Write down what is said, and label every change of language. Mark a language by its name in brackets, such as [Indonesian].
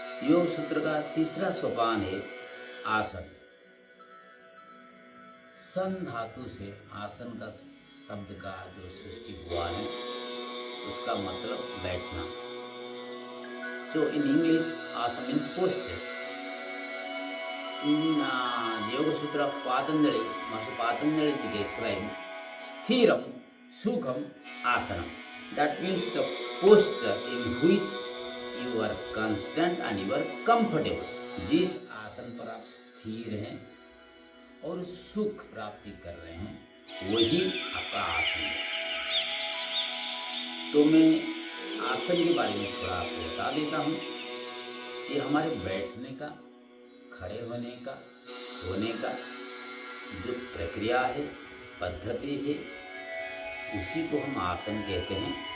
[Hindi] योग सूत्र का तीसरा सोपान है आसन। सन धातु से आसन का शब्द का जो सृष्टि हुआ है उसका मतलब बैठना। [English] So in English asana means posture. In Yoga Sutra of Patanjali, Master Patanjali describes [Sanskrit] Sthiram Sukham Asanam. [English] That means the posture in which you are constant and you are comfortable. [Hindi] जिस आसन पर आप स्थिर हैं और सुख प्राप्ति कर रहे हैं वही आपका आसन है। तो मैं आसन के बारे में थोड़ा आपको बता देता हूँ। ये हमारे बैठने का, खड़े होने का, सोने का जो प्रक्रिया है, पद्धति है, उसी को हम आसन कहते हैं।